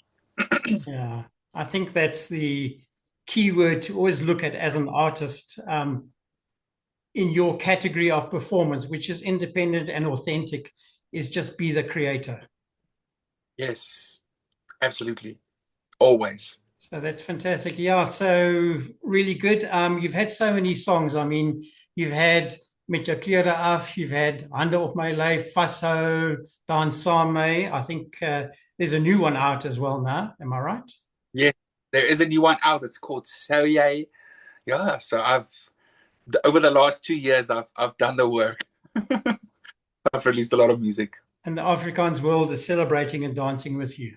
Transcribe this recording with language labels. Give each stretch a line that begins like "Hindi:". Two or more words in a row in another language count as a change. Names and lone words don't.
English: Yeah, I think that's the key word to always look at as an artist, in your category of performance, which is independent and authentic, is just be the creator. Yes, absolutely, always. So that's fantastic. Yeah, so really good. You've had so many songs. I mean, you've had Met jou klere af, you've had Hande op my lyf, Vashou, Dans saam mee. I think there's a new one out as well now. Am I right? Yeah, there is a new one out. It's called So Yay. Yeah, so I've over the last 2 years, I've done the work. I've released a lot of music. And the Afrikaans world is celebrating and dancing with you.